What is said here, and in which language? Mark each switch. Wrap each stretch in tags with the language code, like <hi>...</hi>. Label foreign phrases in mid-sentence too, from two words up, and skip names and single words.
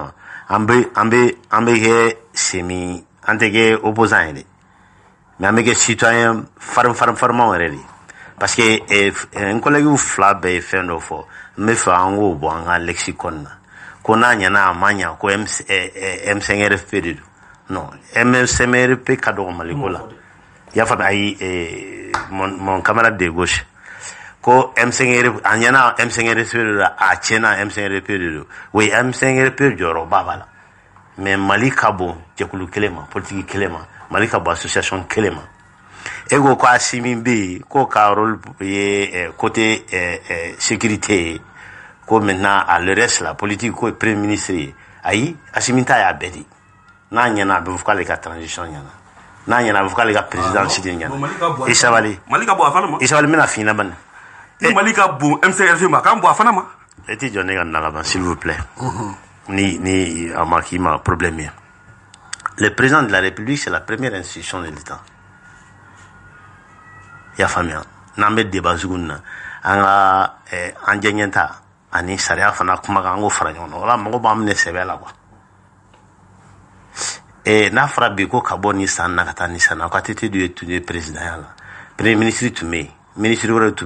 <bm>ma an bɛ kɛ semi an tɛ kɛ opposant ye dɛ mais an bɛ kɛ citoyen farinmanw yɛrɛ de</bm> <fr>parce que</fr> <bm>n collègue 2 bɛɛ ye fɛn dɔ fɔ n bɛ fɛ an k'o bɔ an ka lexicon na ko n'a ɲɛna a ma ɲɛ ko M5RFP de don non M5RFP ka dɔgɔ Mali ko la i y'a faamu ayi</bm> <fr>mon camarade</fr> <bm>de gauche ko M5RFP a ɲɛna M5RFP de don a tiɲɛna M5RFP de don oui M5RFP jɔyɔrɔba b'a la mais Mali ka bon jɛkulu kelen ma politique kelen ma Mali ka bon association kelen ma e ko ko Asimi bɛ yen k'o ka rôle ye</bm> <fr>côté sécurité</fr> <bm>ko</bm> <fr>maintenant à le reste</fr> <bm>la politique ko</bm> <fr>premier ministre</fr> <bm>ye ayi Asimi ta y'a bɛɛ de n'a ɲɛna a bɛ fɔ k'ale ka transition ɲɛna n'a ɲɛna a bɛ fɔ k'ale ka présidence de ɲɛna i sabali Mali ka bɔ a fana ma i sabali n bɛna f'i ɲɛna bani Mali ka bon M5RFP ma k'an bɔ a fana ma e tɛ jɔ ne ka na laban</bm> <fr>s'il vous plaît</fr> <bm>ni a ma k'i ma problème ye</bm> <fr>le président de la République c'est la première institution de l'État</fr> <bm>i y'a faamuya n'an bɛ débat sugu na an ka an jɛɲɛta ani sariya fana kumakan an k'o fara ɲɔgɔn na o la mɔgɔ b'an minɛ sɛbɛ la quoi n'a fɔra bi ko ka bɔ nin san na ka taa nin san na ko ATT de tun ye président ya la</bm> <fr>premier ministre</fr> <bm>tun bɛ yen ministre wɛrɛ tun bɛ</bm>